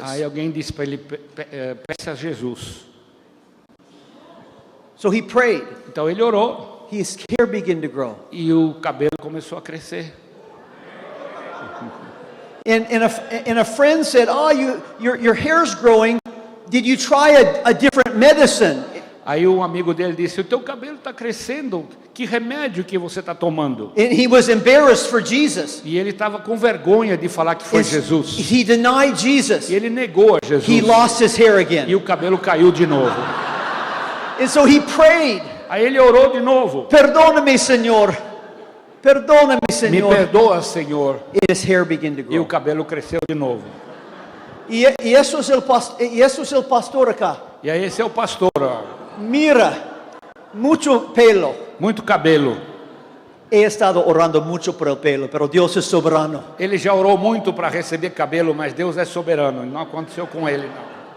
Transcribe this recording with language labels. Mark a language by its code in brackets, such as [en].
[pt] Aí alguém disse para ele, peça a Jesus. [en] So he prayed. [pt] Então ele orou [en] His hair began to grow. [pt] e o cabelo começou a crescer. [en] And a friend said, oh, your hair's growing. Did you try a different medicine? [pt] Aí um amigo dele disse, o teu cabelo está crescendo, que remédio que você está tomando? [en] And he was embarrassed for Jesus. [pt] E ele estava com vergonha de falar que foi Jesus. [en] He denied Jesus. [pt] E ele negou a Jesus. [en] He lost his hair [pt] E [en] again. [pt] o cabelo caiu de novo. [en] And so he prayed, [pt] Aí ele orou de novo. [es] perdóname, Señor. Perdóname, [pt] Me [es] Señor. [pt] perdoa, Senhor. [en] And his hair began to [pt] E o [en] grow. [pt] cabelo cresceu de novo. [es] Y eso es el pastor acá. [pt] E aí esse é o pastor, ó. [es] Mira, mucho pelo. [pt] Muito cabelo. [es] He estado orando mucho por el pelo, pero Dios es soberano. [pt] Ele já orou muito para receber cabelo, mas Deus é soberano. Não aconteceu com ele, não.